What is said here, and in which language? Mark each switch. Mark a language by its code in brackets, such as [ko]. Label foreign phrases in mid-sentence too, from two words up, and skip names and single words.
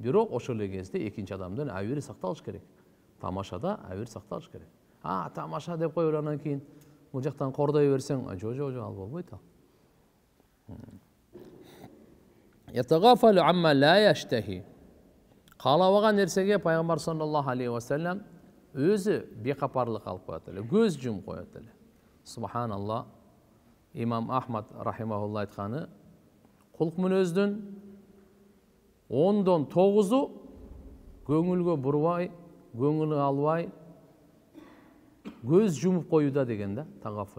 [ky] Бирок ошол эле кезде экинчи адамдын абийири сакталыш керек. Тамашада абийир сакталыш керек. Тамаша деп коюп анан кийин бул жактан кордой берсең, жок, ал болбойт ал. [ar] يتغافل عما لا يشتهي. [ky] Каалабаган нерсеге пайгамбар [ar] صلى الله عليه وسلم [ky] өзү бекапарлык алып коет эле, көз жумуп коет эле. Субханалла. Имам Ахмад рахимахулла айтканы, кулк мүнөздүн 10дон 9-у көңүлгө бурбай, көңүлү албай, көз жумуп коюуда деген да, тагаффул.